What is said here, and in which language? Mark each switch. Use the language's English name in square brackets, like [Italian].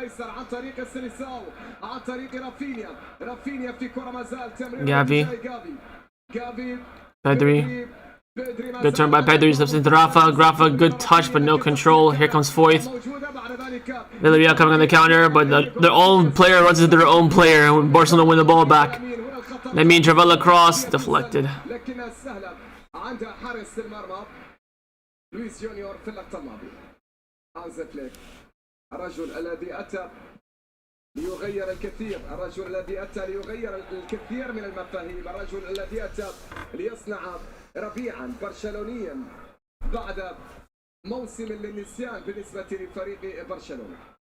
[Arabic] عن طريق السيليساو، عن طريق رافينيا. رافينيا في كرة ما زال تمرير [English] Gavi. [Arabic] جافي. [English] Pedri. Good turn by Pedri, steps into Rafa. Rafa, good touch, but no control. Here comes Foyth. Villarreal coming on the counter, but their own player runs into their own player, and Barcelona win the ball back. Lamine Travella cross, deflected. [Arabic] لكنها سهلة عند حارس المرمى لويس جونيور في اللقطة الماضية. هانز فليك، الرجل الذي أتى ليغير الكثير، الرجل الذي أتى ليغير الكثير من المفاهيم، الرجل الذي أتى ليصنع ربيعا برشلونيا بعد موسم للنسيان بالنسبة لفريق برشلونة.